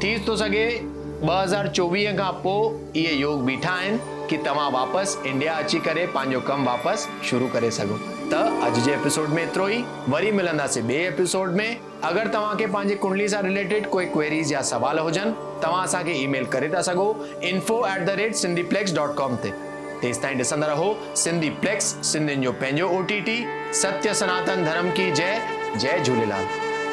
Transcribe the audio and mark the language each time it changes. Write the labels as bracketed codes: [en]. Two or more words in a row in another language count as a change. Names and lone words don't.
[sd] थी थो सघे 2024 खां पोइ इहे योग बीठा आहिनि कि तव्हां वापसि इंडिया अची करे पंहिंजो कमु वापसि शुरू करे सघो। त अॼु जे एपिसोड में एतिरो ई, वरी मिलंदासीं ॿिए एपिसोड में। अगरि तव्हांखे पंहिंजी कुंडली सां रिलेटेड कोई क्वेरीज़ या सवाल हुजनि तव्हां असांखे ईमेल करे था सघो info@sindhiplex.com ते। तेसि ताईं ॾिसंदा रहो सिंधीप्लेक्स, सिंधियुनि जो पंहिंजो OTT। [hi] सत्य सनातन धर्म की जय। जय झूलेलाल।